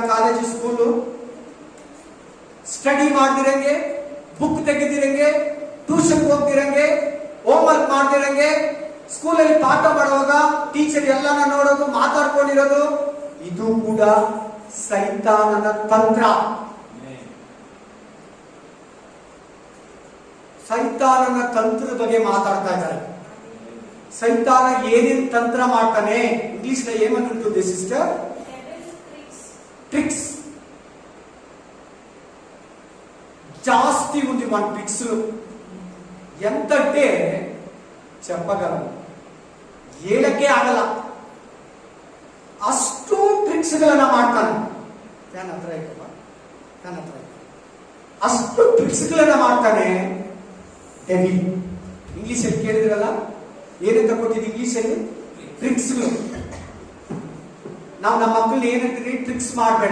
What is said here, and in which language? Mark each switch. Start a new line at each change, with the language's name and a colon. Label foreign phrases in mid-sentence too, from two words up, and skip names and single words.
Kannada: ಕಾಲೇಜು, ಸ್ಕೂಲು ಸ್ಟಡಿ ಮಾಡ್ದಿರಂಗೆ, ಬುಕ್ ತೆಗೆದಿರಂಗೆ, ಟ್ಯೂಷನ್ ಹೋಗ್ದಿರಂಗೆ, ಹೋಮ್ ವರ್ಕ್ ಮಾಡ್ದಿರಂಗೆ, ಸ್ಕೂಲಲ್ಲಿ ಪಾಠ ಮಾಡುವಾಗ ಟೀಚರ್ ಎಲ್ಲಾನ ನೋಡೋದು, ಮಾತಾಡ್ಕೊಂಡಿರೋದು, ಇದು ಕೂಡ ಸೈತಾನನ ತಂತ್ರ. ಸೈತಾನನ ತಂತ್ರದ ಬಗ್ಗೆ ಮಾತಾಡ್ತಾ ಇದ್ದಾರೆ. ಸೈತಾನ ಏನೇನ್ ತಂತ್ರ ಮಾಡ್ತಾನೆ? ಇಂಗ್ಲಿಷ್ ನ ಏಮಂತಂತದ್ದು ಸಿಸ್ಟರ್?
Telugu: ట్రిక్స్. జాస్తి ఉంది మన ట్రిక్స్. ఎంతంటే చెప్పగలను,
Kannada: ఏಳಕ್ಕೆ ಆಗಲ್ಲ ಅಷ್ಟು ಟ್ರಿಕ್ಸ್ ಗಳನ್ನ ಮಾಡ್ತಾನೆ. ಅಷ್ಟು ಟ್ರಿಕ್ಸ್ ಗಳನ್ನ ಮಾಡ್ತಾನೆ ಡೆವಿಲ್. ಇಂಗ್ಲಿಷ್ ಅಲ್ಲಿ ಕೇಳಿದ್ರಲ್ಲ, ಏನಂತ ಕೊಟ್ಟಿದ್ದು ಇಂಗ್ಲಿಷ್ ಅಲ್ಲಿ? ಟ್ರಿಕ್ಸ್. ನಾವು ನಮ್ಮ ಮಕ್ಕಳು ಏನಂತೀವಿ? ಟ್ರಿಕ್ಸ್ ಮಾಡಬೇಡ.